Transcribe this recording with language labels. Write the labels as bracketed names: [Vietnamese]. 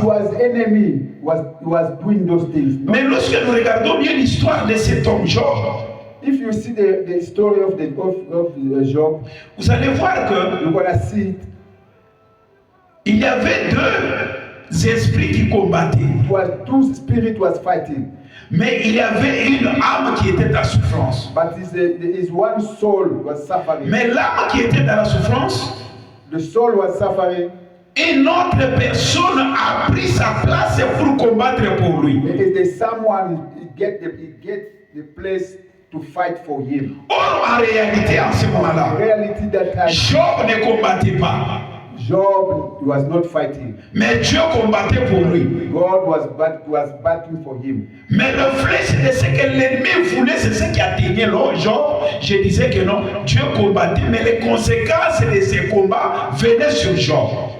[English] was enemy was doing those things. [French] Mais lorsque nous regardons bien l'histoire de cet homme Job, [English] If you see the story of Job, [French] vous allez voir que [English] you're gonna see [French] il y avait deux esprits qui combattaient. [English] it was two spirits was fighting, [French] Mais il y avait une âme qui était en souffrance. [English] but his one soul was suffering. [French] Mais l'âme qui était dans la souffrance, [English] The soul was suffering. [French] Une autre personne a pris sa place pour combattre pour lui. [English] There's someone he get the place to fight for him. [French] Or, en réalité, en ce moment-là, [English] In reality, that time, [French] Job ne combattait pas. [English] Job was not fighting. [French] Mais Dieu combattait pour lui. [English] God was battling for him. [French] Mais le flèche de ce que l'ennemi voulait, c'est ce qui atteignait Job. Je disais que non, Dieu combattait, mais les conséquences de ces combats venaient sur Job.